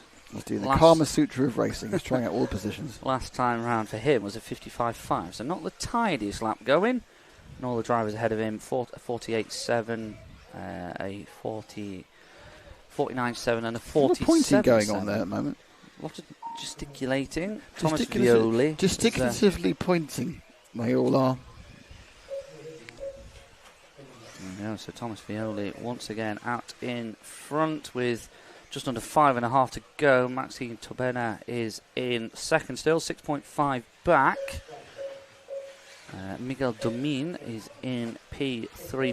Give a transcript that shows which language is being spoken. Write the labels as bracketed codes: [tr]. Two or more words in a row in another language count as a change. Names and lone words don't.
[en] He's doing the Kama Sutra of racing. He's trying out all the positions. Last time round for him was a 55.5, so not the tidiest lap going. And all the drivers ahead of him, a 48.7, a 49.7 and a 47.7. A lot of pointing going on there at the moment. A lot of gesticulating. Thomas Fioli. Gesticulatively pointing. They all are. Yeah, so Thomas Fioli once again out in front with just under 5.5 to go. Maxime Tobena is in second still, 6.5 back. Miguel Domin is in P3.